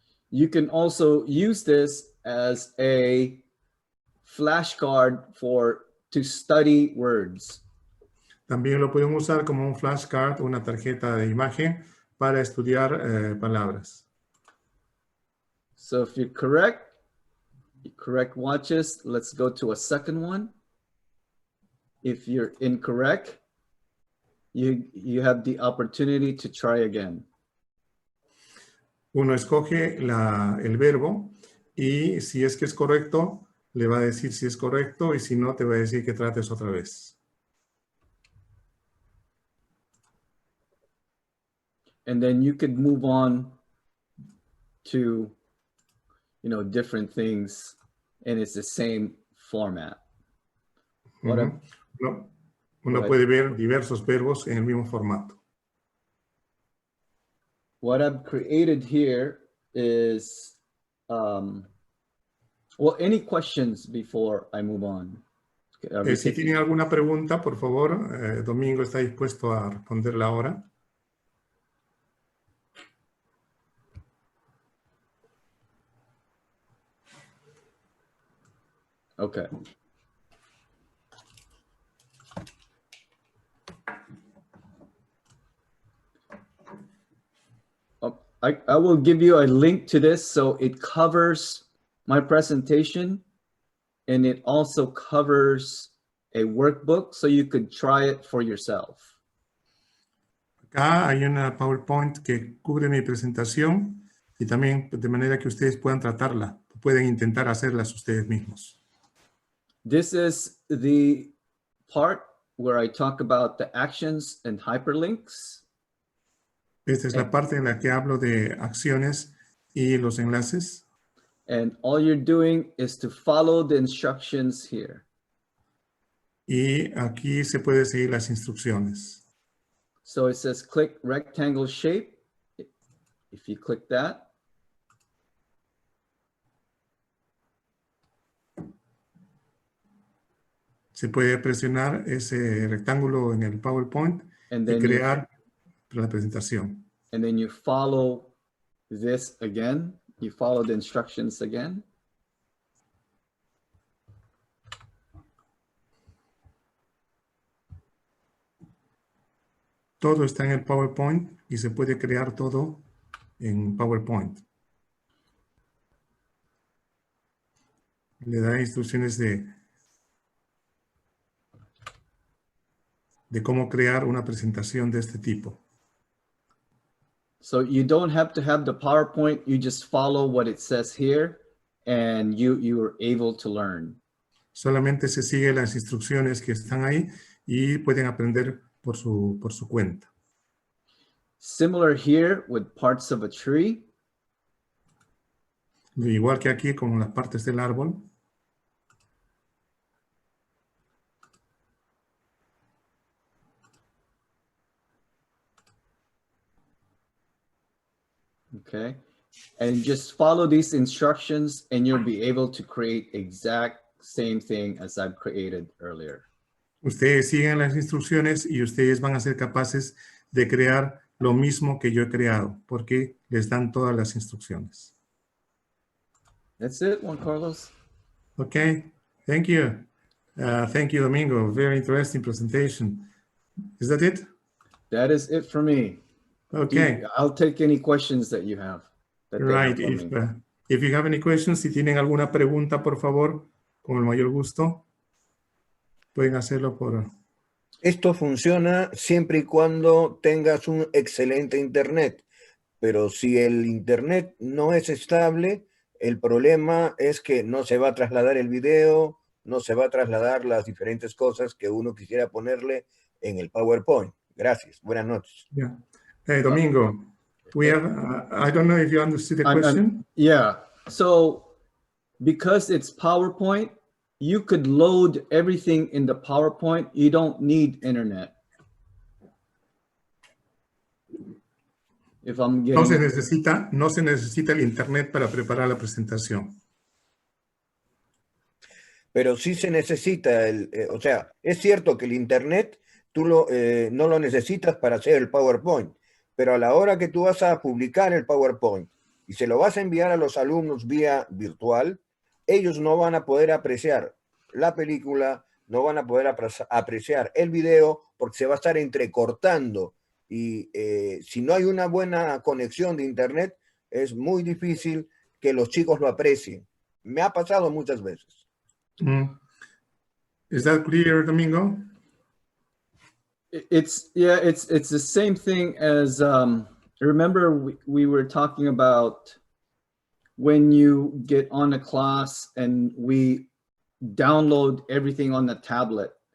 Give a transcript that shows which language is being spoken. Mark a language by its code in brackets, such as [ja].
[en] You can also use this as a flashcard to study words. [es] También lo pueden usar como un flashcard, una tarjeta de imagen para estudiar palabras. [en] So if you're correct, watches. Let's go to a second one. If you're incorrect, you have the opportunity to try again. [es] Uno escoge el verbo y si es que es correcto, le va a decir si es correcto y si no, te va a decir que trates otra vez. [en] And then you could move on to, different things, and it's the same format. [es] Uno puede ver diversos verbos en el mismo formato. [en] What I've created here is, any questions before I move on? [es] Si tienen alguna pregunta, por favor, Domingo está dispuesto a responderla ahora. [en] Okay. I will give you a link to this, so it covers my presentation, and it also covers a workbook, so you could try it for yourself. [es] Acá hay una PowerPoint que cubre mi presentación y también de manera que ustedes puedan tratarla, pueden intentar hacerlas ustedes mismos. [en] This is the part where I talk about the actions and hyperlinks. [es] Esta es la parte en la que hablo de acciones y los enlaces. [en] And all you're doing is to follow the instructions here. [es] Y aquí se puede seguir las instrucciones. [en] So it says click rectangle shape. If you click that, [es] Se puede presionar ese rectángulo en el PowerPoint [en] and [es] y [en] then [es] crear la presentación. [en] and then you follow this again. You follow the instructions again. [es] Todo está en el PowerPoint y se puede crear todo en PowerPoint. Le da instrucciones de cómo crear una presentación de este tipo. [en] So you don't have to have the PowerPoint. You just follow what it says here, and you are able to learn. [es] Solamente se sigue las instrucciones que están ahí y pueden aprender por su cuenta. [en] Similar here with parts of a tree. [es] Igual que aquí con las partes del árbol. [en] Okay, and just follow these instructions and you'll be able to create exact same thing as I've created earlier. [es] Ustedes siguen las instrucciones y ustedes van a ser capaces de crear lo mismo que yo he creado, porque les dan todas las instrucciones. [en] That's it, Juan Carlos. Okay, thank you. Thank you, Domingo. Very interesting presentation. Is that it? That is it for me. Okay. I'll take any questions that you have. Right. If you have any questions, [es] si tienen alguna pregunta, por favor, con el mayor gusto, pueden hacerlo por... Esto funciona siempre y cuando tengas un excelente internet, pero si el internet no es estable, el problema es que no se va a trasladar el video, no se va a trasladar las diferentes cosas que uno quisiera ponerle en el PowerPoint. Gracias. Buenas noches. [en] Yeah. Hey, Domingo, we have, I don't know if you understood the question. Yeah, so because it's PowerPoint, you could load everything in the PowerPoint. You don't need internet. If I'm getting... [es] No se necesita el internet para preparar la presentación. Pero sí se necesita, o sea, es cierto que el internet tú no lo necesitas para hacer el PowerPoint, pero a la hora que tú vas a publicar el PowerPoint y se lo vas a enviar a los alumnos vía virtual, ellos no van a poder apreciar la película, no van a poder apreciar el video porque se va a estar entrecortando y si no hay una buena conexión de internet, es muy difícil que los chicos lo aprecien. Me ha pasado muchas veces. [en] Is that clear, Domingo? It's the same thing as remember we were talking about when you get on a class and we download everything on the tablet.